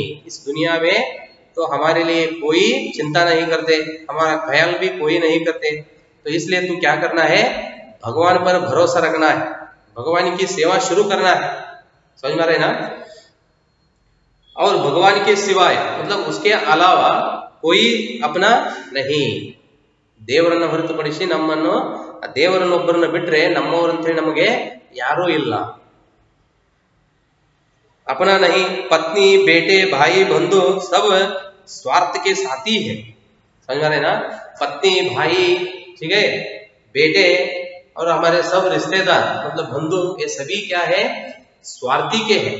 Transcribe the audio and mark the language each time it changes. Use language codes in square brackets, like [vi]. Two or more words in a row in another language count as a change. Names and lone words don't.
[hi] इस दुनिया में तो हमारे लिए कोई चिंता नहीं करते, हमारा ख्याल भी कोई नहीं करते, तो इसलिए तू क्या करना है, भगवान पर भरोसा रखना है, भगवान की सेवा शुरू करना है। समझ में आ रहे ना। और भगवान के सिवाय मतलब उसके अलावा कोई अपना नहीं। [kn] ದೇವರನ್ನ ಹೊರತುಪಡಿಸಿ ನಮ್ಮನ್ನು, ದೇವರನ್ನೊಬ್ಬರನ್ನ ಬಿಟ್ರೆ ನಮ್ಮವರು ಅಂತ ಹೇಳಿ ನಮಗೆ ಯಾರೂ ಇಲ್ಲ। [hi] अपना नहीं, पत्नी बेटे भाई बंधु सब स्वार्थ के साथी है। समझ में ना, पत्नी भाई, ठीक है, बेटे और हमारे सब रिश्तेदार मतलब बंधु, ये सभी क्या है, स्वार्थी के हैं।